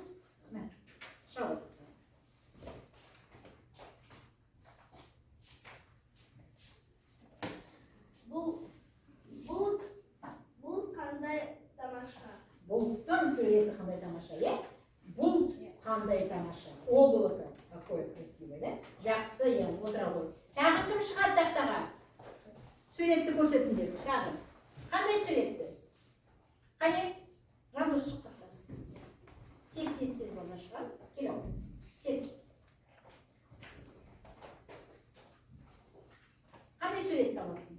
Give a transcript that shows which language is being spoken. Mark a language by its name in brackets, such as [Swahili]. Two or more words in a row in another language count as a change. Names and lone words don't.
[Kazakh] Шауып. Бұл қандай тамаша? Бұлттың суреті қандай тамаша, е? Бұлт қандай тамаша. [Russian] Облако. Какое красивое, да? [Kazakh] Жақсы, е, отыра ғой. Тағы кім шығады тақтаға? Суретті көрсетіңдер. Тағы. Қандай суретті? Қане? Жандос шық тақтаға. Тез болна шығарыз. Кел ау. Кел. Қандай суретті аласың?